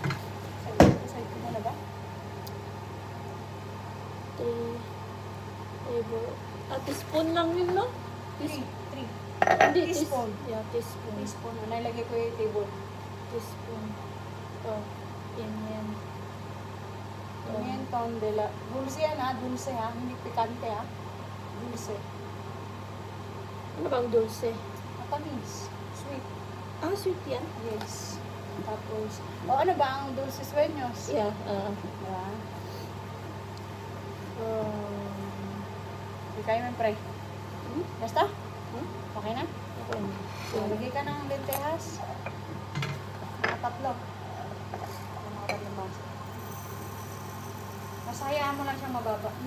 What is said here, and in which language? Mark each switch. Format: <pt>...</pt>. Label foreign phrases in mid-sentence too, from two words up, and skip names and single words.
<tl>Side ko muna ba?</tl> <en>3 table.</en> <tl>Teaspoon lang yun, no? 3. Hindi, Teaspoon.</tl> <en>Yeah, teaspoon.</en> <tl>Teaspoon. Nalagay ko yung table. Teaspoon. Oh, yan.</tl> <es>Pimentón de la...</es> <tl>Dulce yan ha, dulce ha. Hindi pikante ha. Dulce. Ano bang dulce? Matamis. Sweet. Sweet yan? Yes. Tapos, ano ba ang</tl> <es>dulce sueños?</es> <tl>Yeah, Diba? Hindi kayo may pray. Basta? Okay na? Okay. Lagay ka ng lentejas. Mga tatlo. Mga tatlong baso. Basta hayaan mo lang siyang mababa, no?</tl>